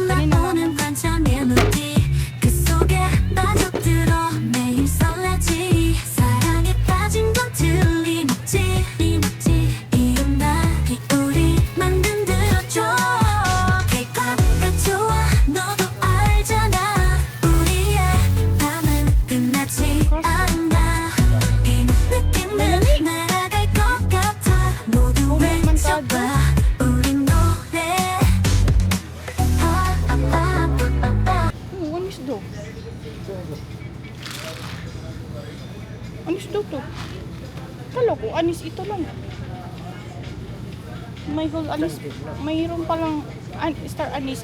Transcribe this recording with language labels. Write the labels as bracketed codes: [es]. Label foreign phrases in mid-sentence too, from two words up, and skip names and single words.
[ko] 나오는 반전 멜로디 그 속에 빠져들어 매일 설레지 사랑에 빠진 건 틀림없지 이 음악이 우리 만들어줘 기껏가 좋아 너도 알잖아 우리의 밤은 끝나지 않아 이 느낌은 날아갈 것 같아 모두 외쳐봐 우린 노래 [tl] Anis daw. Anis daw to. Kala ko, anis ito lang. May whole anis. Mayroon palang [en] star anis.